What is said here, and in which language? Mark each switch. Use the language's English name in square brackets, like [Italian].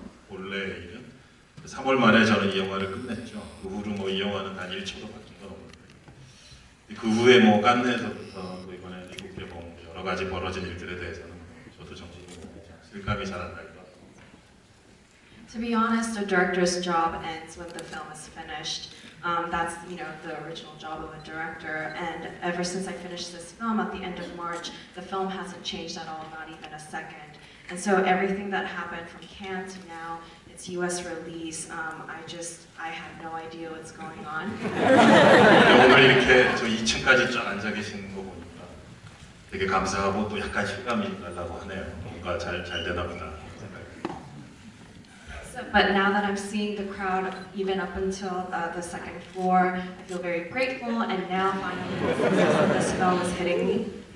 [Korean] 본래 일은 3월 말에 저는 이 영화를 끝냈죠. 그 후로 이 영화는 단 1초도 바뀐 건 없는데 그 후에 깐느에서부터 또 이번에 미국 개봉 여러 가지 벌어진 일들에 대해서는 저도 정신이 실감이 잘 안 나요. [English] To be honest, a director's job ends when the film is finished. That's the original job of a director. And ever since I finished this film at the end of March, the film hasn't changed at all, not even a second. And so everything that happened from Cannes to now, its U.S. release, I have no idea what's going on. [Korean] 오늘 이렇게 저 2층까지 쫙 앉아 계시는 거 보니까 되게 감사하고 또 약간 실감이 나려고 하네요. 뭔가 잘 되나 보다. [English] But now that I'm seeing the crowd, even up until the second floor, I feel very grateful, and now finally this film is hitting me.